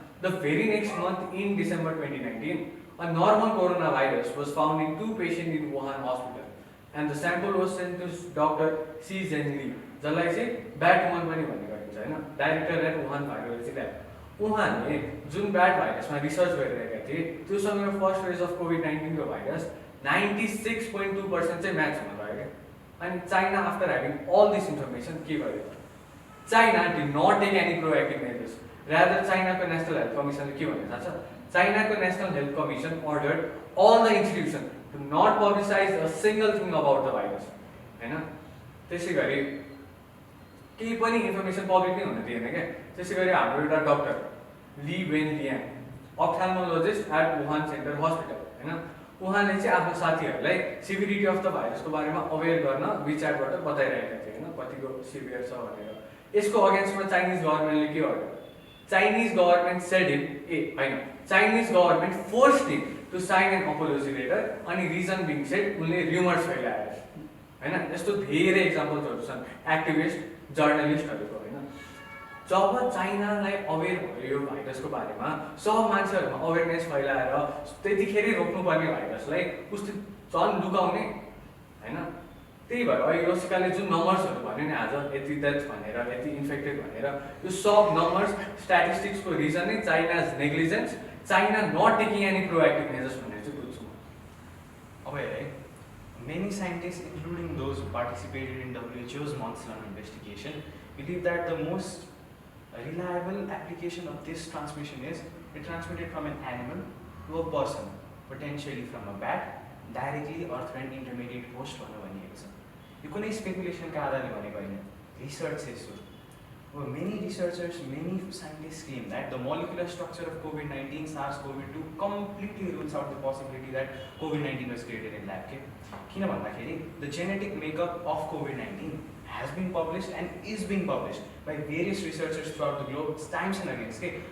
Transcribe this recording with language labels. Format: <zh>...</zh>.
<en>The very next month in December 2019 a normal coronavirus was found in 2 patients in Wuhan hospital and the sample was sent to Dr.</en> <ne>Xi Zhenli, जसलाई चाहिँ bat woman पनि भन्ने गरिन्छ होइन,</ne> <en>Director at Wuhan virology lab.</en> <ne>उहाँले जुन bat भाइरसमा research गरिरहेका थिए त्योसँग फर्स्ट फेज अफ कोभिड-19 को भाइरस 96.2% चाहिँ म्याच हुन गयो क्या।</ne> <en>अनि China after having all this information</en> <ne>के गर्यो?</ne> <en>China did not take any proactive measures.</en> <ne>Rather चाइनाको national health कमिसनले के भन्ने थाहा छ?</ne> <en>चाइनाको national health commission ordered all the institution to not publicise a single thing about the virus होइन।</en> <ne>त्यसै गरी केही पनि इन्फर्मेसन पब्लिक नै हुन दिएन क्या। त्यसै गरी हाम्रो एउटा doctor Li when लियाङ, अप्थाल्मोलोजिस्ट at Wuhan centre hospital होइन, उहाँले चाहिँ आफ्नो साथीहरूलाई सिभिरिटी अफ द भाइरसको बारेमा अवेर गर्न विचारबाट बताइरहेका थिए होइन, कतिको सिभियर छ भनेर। यसको अगेन्स्टमा चाइनिज गभर्मेन्टले के गर्यो?</ne> <en>Chinese government said him, Chinese government forced him to sign an apology letter, and reason being said,</en> <ne>उनले</ne> <en>rumors फैलाए</en> <ne>होइन। यस्तो धेरै इक्जाम्पल्सहरू छन् एक्टिभिस्ट जर्नलिस्टहरूको होइन। जब चाइनालाई अवेर भयो यो भाइरसको बारेमा, सब मान्छेहरूमा अवेरनेस फैलाएर त्यतिखेरै रोक्नुपर्ने भाइरसलाई उस्तो झन् लुकाउने होइन। त्यही भएर अहिले रसिकाले जुन नम्बर्सहरू भन्यो नि आज, यति डेथ भनेर, यति इन्फेक्टेड भनेर, यो सब नम्बर्स स्ट्याटिस्टिक्सको रिजन नै China's negligence, China not taking any proactive measures भनेर चाहिँ बुझ्छु म। अब है,</ne> <en>many scientists, including those who participated in WHO's months-long investigation, believe that the most reliable application of this transmission is it transmitted from an animal to a person, potentially from a bat, directly or through an intermediate host</en> <ne>भनिएको छ। यो कुनै स्पेकुलेसनका आधारले भनेको होइन, research</ne> <en>says so. Well, many researchers, many scientists claim that the molecular structure of COVID-19, SARS-CoV-2 completely rules out the possibility that COVID-19 was created in lab.</en> <ne>किन भन्दाखेरि</ne> <en>the genetic makeup of COVID-19 has been published and is being published by various researchers throughout the globe times and again.</en>